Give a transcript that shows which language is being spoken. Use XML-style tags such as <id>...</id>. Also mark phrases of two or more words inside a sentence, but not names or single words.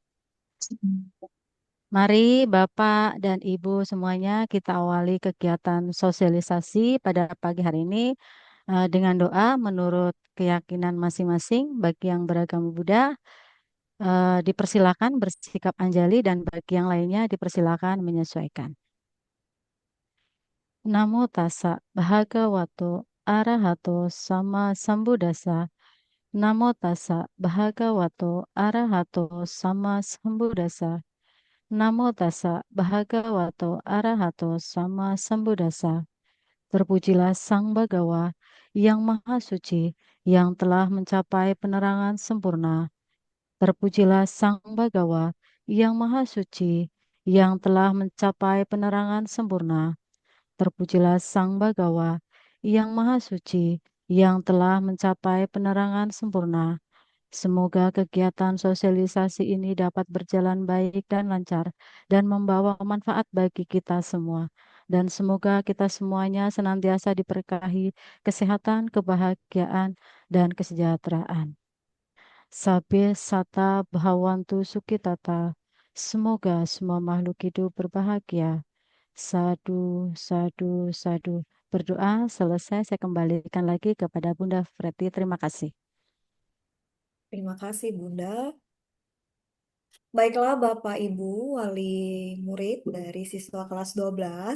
<id>Mari Bapak dan Ibu semuanya kita awali kegiatan sosialisasi pada pagi hari ini dengan doa menurut keyakinan masing-masing. Bagi yang beragama Buddha, dipersilakan bersikap anjali dan bagi yang lainnya dipersilakan menyesuaikan.</id> <pi>Namo tassa bhagavato arahato sama sambuddhassa. Namo tassa bhagavato arahato sama sambuddhassa. Namo tassa bhagavato arahato sama sambuddhassa.</pi> <id>Terpujilah Sang Bhagawa yang Maha Suci yang telah mencapai penerangan sempurna. Terpujilah Sang Bhagawa yang Maha Suci yang telah mencapai penerangan sempurna. Terpujilah Sang Bhagawa yang Maha Suci yang telah mencapai penerangan sempurna. Semoga kegiatan sosialisasi ini dapat berjalan baik dan lancar dan membawa manfaat bagi kita semua. Dan semoga kita semuanya senantiasa diberkahi kesehatan, kebahagiaan, dan kesejahteraan.</id> <pi>Sabe sata bhawantu sukitata.</pi> <id>Semoga semua makhluk hidup berbahagia.</id> <pi>Sadu, sadu, sadu.</pi> <id>Berdoa selesai, saya kembalikan lagi kepada Bunda Freti. Terima kasih. Terima kasih Bunda. Baiklah Bapak Ibu wali murid dari siswa kelas 12.</id>